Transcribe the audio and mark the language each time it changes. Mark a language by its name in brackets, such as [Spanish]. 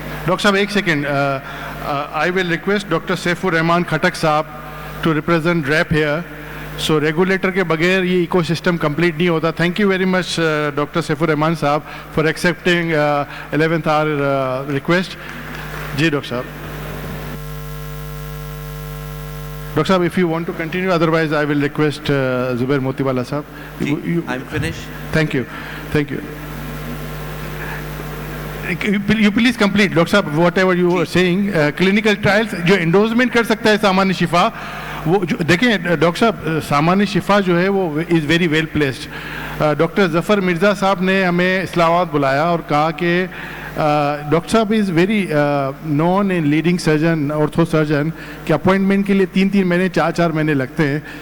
[Hindi] Doctor साहब एक second, [English] I will request doctor Saifur Rahman Khattak sahab to represent DRAP here. [Hindi] So regulator के बगैर ये इकोसिस्टम कंप्लीट नहीं होता. [English] Thank you very much doctor Saifur Rahman साहब for accepting 11th our request. [Hindi] Ji doctor साहब. [English] Doctor साहब, if you want to continue, otherwise I will request Zubair Motiwala साहब. I'm finished. Thank you. Thank you. You please complete, doctor साहब, whatever you were saying. [Hindi] Clinical trials जो endorsement कर सकता है सामान्य शिफा, वो देखें डॉक्टर साहब, सामान्य शिफा जो है वो [English] Is very well placed. [Hindi] Doctor Zafar Mirza साहब ने हमें इस्लामाबाद बुलाया और कहा कि डॉक्टर साहब [English] is very known and leading surgeon, ortho surgeon, [Hindi] कि अपॉइंटमेंट के लिए 3-3 महीने 4-4 महीने लगते हैं.